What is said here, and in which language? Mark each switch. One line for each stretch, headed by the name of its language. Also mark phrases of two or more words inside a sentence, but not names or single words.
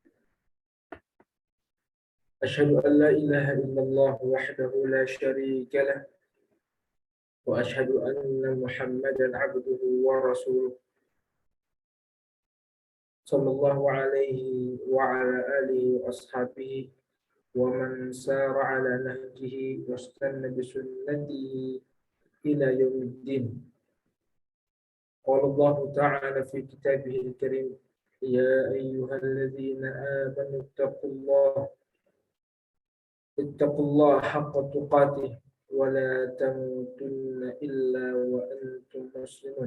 Arabic: أشهد أن لا إله إلا الله وحده لا شريك له وأشهد أن محمدا عبده ورسوله. صلى الله عليه وعلى آله وأصحابه ومن سار على نهجه واستن بسنته إلى يوم الدين. قال الله تعالى في كتابه الكريم يا أيها الذين آمنوا اتقوا الله حق تقاته ولا تموتن إلا وأنتم مسلمون.